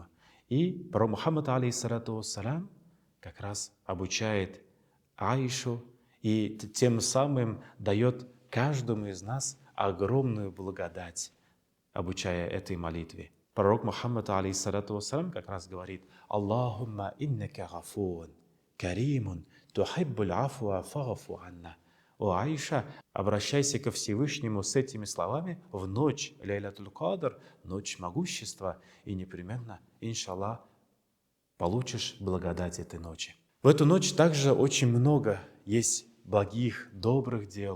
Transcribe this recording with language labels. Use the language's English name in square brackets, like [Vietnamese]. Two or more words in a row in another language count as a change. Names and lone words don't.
[Russian] И пророк Мухаммад, [Arabic] عليه الصلاة والسلام, [Russian] как раз обучает Аишу и тем самым дает каждому из нас огромную благодать, обучая этой молитве. Пророк Мухаммад, [Arabic] عليه الصلاة والسلام, [Russian] как раз говорит: [Arabic] «اللهم إنك غفور كريم تحب العفو فاعف عنا». [Russian] О Аиша, обращайся ко Всевышнему с этими словами в ночь Ляйлятуль Кадр, ночь могущества, и непременно, иншаллах, получишь благодать этой ночи. В эту ночь также очень много есть благих, добрых дел.